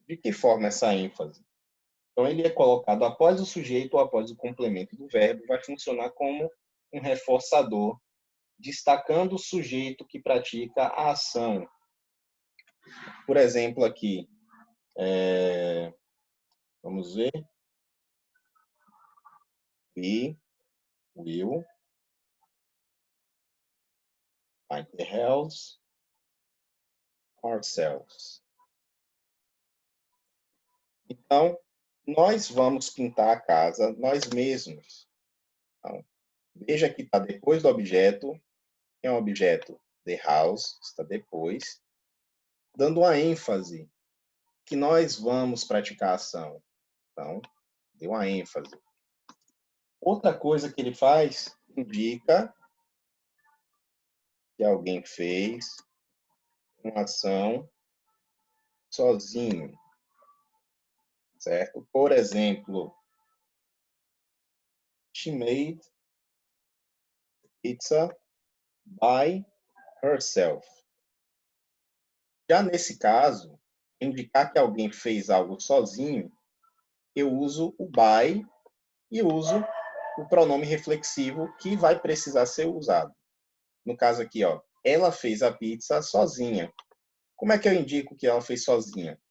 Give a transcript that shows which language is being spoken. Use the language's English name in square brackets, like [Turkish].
[Portuguese] De que forma essa ênfase? Então, ele é colocado após o sujeito ou após o complemento do verbo, vai funcionar como um reforçador, destacando o sujeito que pratica a ação. Por exemplo, aqui, vamos ver. [English] We will paint the house ourselves. [Portuguese] Então, nós vamos pintar a casa nós mesmos. Então, veja que está depois do objeto, é um objeto the house, está depois, dando uma ênfase que nós vamos praticar a ação. Então, deu uma ênfase. Outra coisa que ele faz indica que alguém fez uma ação sozinho, certo? Por exemplo, [English] she made pizza by herself. [Portuguese] Já nesse caso, indicar que alguém fez algo sozinho, eu uso o by e uso o pronome reflexivo que vai precisar ser usado. No caso aqui, ó, ela fez a pizza sozinha. Como é que eu indico que ela fez sozinha?